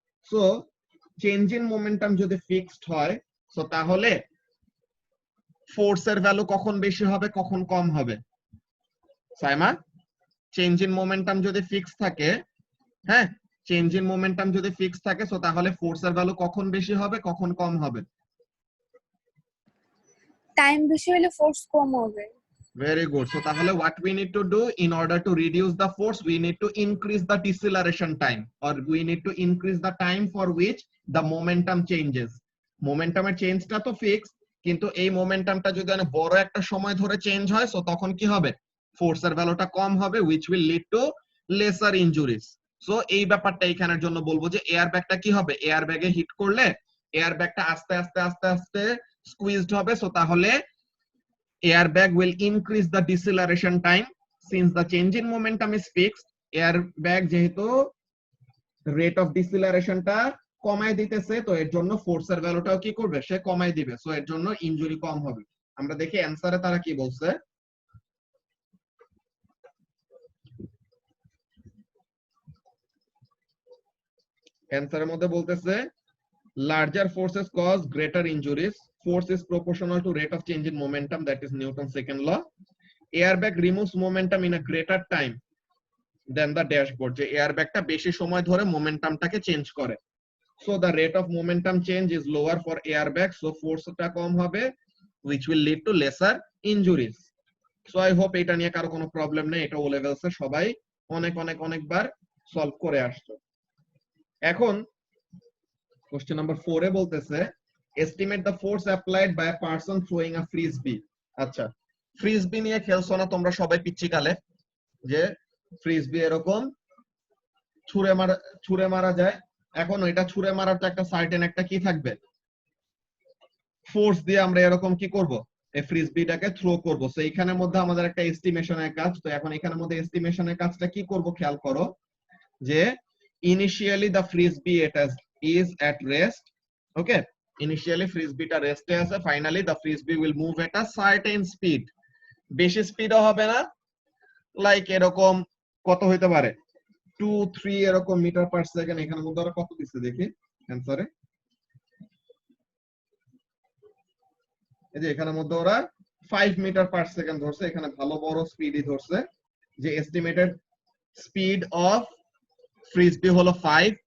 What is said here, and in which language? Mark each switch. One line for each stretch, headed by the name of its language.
Bangla: So change in momentum যদি fixed হয়, so তাহলে ফোর্সের ভ্যালু কখন বেশি হবে কখন কম হবে, সাইমা? চেঞ্জ ইন মোমেন্টাম যদি ফিক্স থাকে, হ্যাঁ, চেঞ্জ ইন মোমেন্টাম যদি ফিক্স থাকে, সো তাহলে ফোর্সের ভ্যালু কখন বেশি হবে কখন কম হবে? টাইম বেশি হলে ফোর্স কম হবে। Very good.
English: so
Bangla: তাহলে
English: what we need to do in order to reduce the force, we need to increase the deceleration time or we need to increase the time for which the momentum changes.
Bangla: মোমেন্টামের চেঞ্জটা তো fix, কিন্তু এই মোমেন্টামটা যদি অনেক বড় একটা সময় ধরে চেঞ্জ হয়, সো তখন কি হবে, ফোর্সের ভ্যালুটা কম হবে,
English: which will lead to lesser injuries.
Bangla: So এই ব্যাপারটা এখানের জন্য বলবো যে এয়ারব্যাগটা কি হবে, এয়ারব্যাগে হিট করলে এয়ারব্যাগটা আস্তে আস্তে আস্তে আস্তে স্কুইজড হবে।
English: so
Bangla: তাহলে
English: airbag will increase the deceleration time since the change in momentum is fixed.
Bangla: airbag যেহেতু rate of deceleration টা কমায় দিতেছে, তো এর জন্য ফোর্সের ভ্যালুটাও কি করবে, সে কমায় দিবে। সো এর জন্য ইনজুরি কম হবে। আমরা দেখি অ্যানসারে তারা কি বলছে। অ্যানসারের মধ্যে বলতেছে
English: larger forces cause greater injuries, force is proportional to rate of change in momentum, that is Newton's second law. Airbag removes momentum in a greater time than the dashboard,
Bangla: যে এয়ারব্যাগটা বেশি সময় ধরে মোমেন্টামটাকে চেঞ্জ করে।
English: So the rate of momentum change is lower for airbag, so
Bangla: ফোর্সটা কম হবে,
English: which will lead to lesser injuries. So I hope
Bangla: এটা নিয়ে কারো কোনো প্রবলেম নেই, এটা ও লেভেলসে সবাই অনেকবার সলভ করে আসছো। এখন কোশ্চেন নাম্বার 4 এ বলতেছে
English: estimate the force applied by a person throwing a frisbee.
Bangla: আচ্ছা, ফ্রিসবি নিয়ে খেলছো না তোমরা সবাই পিচ্চিকালে, যে ফ্রিসবি এরকম ছুঁড়ে মারা যায়। এখন এটা ছুঁড়ে মারার তো একটা সার্টেন একটা কি থাকবে, ফোর্স দিয়ে আমরা এরকম কি করব, এই ফ্রিসবিটাকে থ্রো করব। সো এইখানের মধ্যে আমাদের একটা এস্টিমেশনের কাজ। তো এখন এখানের মধ্যে এস্টিমেশনের কাজটা কি করব খেয়াল করো, যে initially the frisbee
English: is at rest. Okay, initially
Bangla: ফ্রিসবিটা রেস্টে আছে,
English: Finally the frisbee will move at a certain speed.
Bangla: বেশি স্পিডও হবে না, লাইক এরকম কত হইতে পারে 2-3 এরকম মিটার পার সেকেন্ড। এখানের মধ্যে ওরা কত দিচ্ছে দেখি অ্যানসারে, এই যে এখানের মধ্যে ওরা 5 মিটার পার সেকেন্ড ধরছে, এখানে ভালো বড় স্পিডই ধরছে। যে এস্টিমেটেড স্পিড অফ ফ্রিসবি হলো 5